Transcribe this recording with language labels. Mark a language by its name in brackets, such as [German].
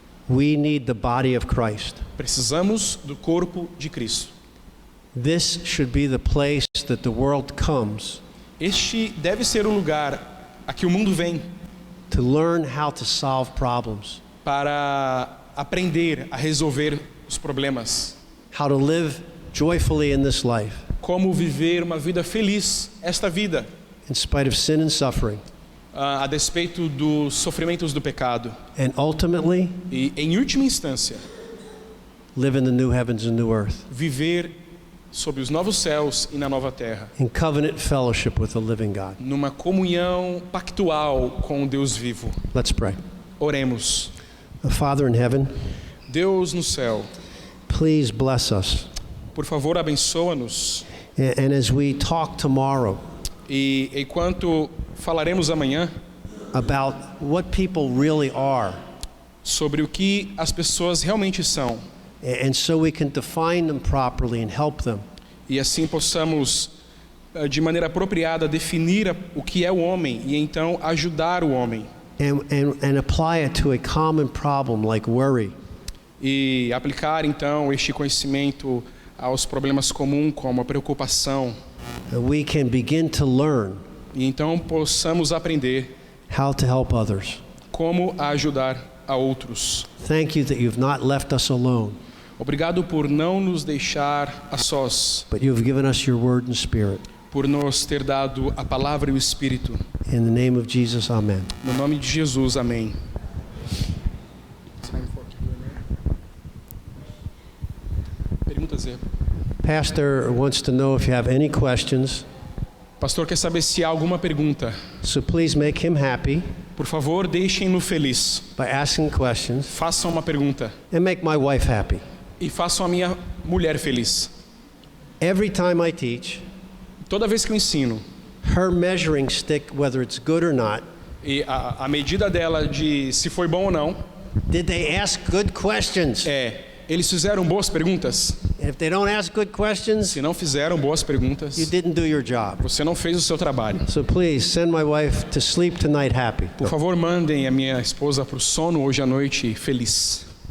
[English] We need the body of Christ. [Portuguese] Precisamos do corpo de Cristo. [English] This should be the place that the world comes [Portuguese] Este deve ser o lugar a que o mundo vem [English] to learn how to solve problems, [Portuguese] para aprender a resolver os problemas. [English] how to live joyfully in this life, [Portuguese] Como viver uma vida feliz, esta vida, [English] in spite of sin and suffering, [Portuguese] a despeito dos sofrimentos do pecado. [English] and ultimately [Portuguese] E, em última instância, [English] live in the new heavens and new earth, [Portuguese] viver sob os novos céus e na nova terra, [English] in covenant fellowship with the living God. [Portuguese] numa comunhão pactual com o Deus vivo. [English] Let's pray. [Portuguese] Oremos. [English] Father in heaven, [Portuguese] Deus no céu, [English] please bless us. [Portuguese] Por favor, abençoa-nos. [English] And as we talk tomorrow [Portuguese] E enquanto falaremos amanhã [English] about what people really are, [Portuguese] sobre o que as pessoas realmente são, [English] and so we can define them properly and help them, [Portuguese] e assim possamos, de maneira apropriada, definir o que é o homem e então ajudar o homem. [English] and apply it to a common problem like worry, [Portuguese] E aplicar então este conhecimento aos problemas comuns, como a preocupação, [English] we can begin to learn [Portuguese] e então possamos aprender [English] how to help others. [Portuguese] como ajudar a outros. [English] Thank you that you've not left us alone, [Portuguese] Obrigado por não nos deixar a sós, [English] but you've given us your word and spirit. [Portuguese] por nos ter dado a palavra e o Espírito. [English] In the name of Jesus, amen. [Portuguese] No nome de Jesus, amém. Perguntas, [English] Pastor wants to know if you have any questions, [Portuguese] Pastor quer saber se há alguma pergunta. [English] so please make him happy [Portuguese] Por favor, deixem-no feliz. [English] by asking questions, [Portuguese] Façam uma pergunta [English] and make my wife happy. [Portuguese] e façam a minha mulher feliz. [English] Every time I teach, [Portuguese] Toda vez que eu ensino, [English] her measuring stick, whether it's good or not, [Portuguese] e a medida dela de se foi bom ou não, [English] did they ask good questions? [Portuguese] eles fizeram boas perguntas? [English] And if they don't ask good questions, [Portuguese] Se não fizeram boas perguntas, [English] you didn't do your job. [Portuguese] você não fez o seu trabalho. [English] So please send my wife to sleep tonight happy. [Portuguese] Por favor, mandem a minha esposa para o sono hoje à noite feliz.